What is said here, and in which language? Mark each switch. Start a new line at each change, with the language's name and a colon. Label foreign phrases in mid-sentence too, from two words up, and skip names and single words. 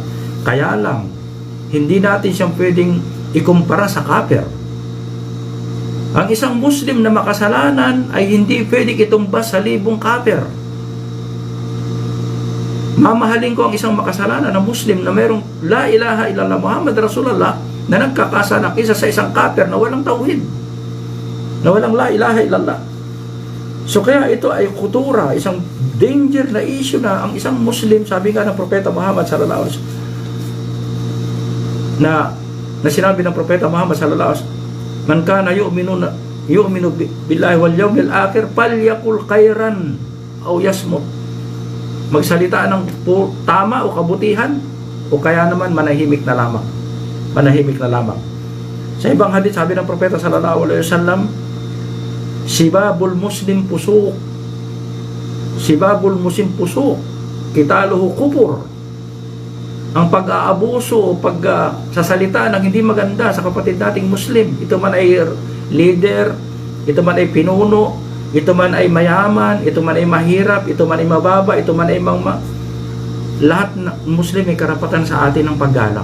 Filipino: Kaya lang, hindi natin siyang pwedeng ikumpara sa kafir. Ang isang Muslim na makasalanan ay hindi pwedeng itumbas sa libong kafir. Mamahalin ko ang isang makasalanan na Muslim na mayroong
Arabic: لا إله إلا الله محمد رسول الله
Filipino: na nagkakasala kaysa sa isang kafir na walang tauhid, na walang
Arabic: لا إله إلا الله.
Filipino: So kaya ito ay kutura, isang danger na issue na ang isang Muslim, sabi nga ng Propeta Muhammad
Arabic: صلى الله عليه وسلم,
Filipino: na sinabi ng Propeta Muhammad
Arabic: صلى الله عليه وسلم, من كان يؤمن بالله واليوم الآخر فليقل خيرا أو ليصمت.
Filipino: Magsalita ng tama o kabutihan, o kaya naman manahimik na lamang. Sa ibang hadith, sabi ng Propeta
Arabic: صلى الله عليه وسلم سباب المسلم فسوق وقتاله كفر.
Filipino: Ang pag-aabuso o pagsasalita ng hindi maganda sa kapatid nating Muslim, ito man ay leader, ito man ay pinuno, ito man ay mayaman, ito man ay mahirap, ito man ay mababa, ito man ay lahat ng Muslim may karapatan sa atin ng paggalang.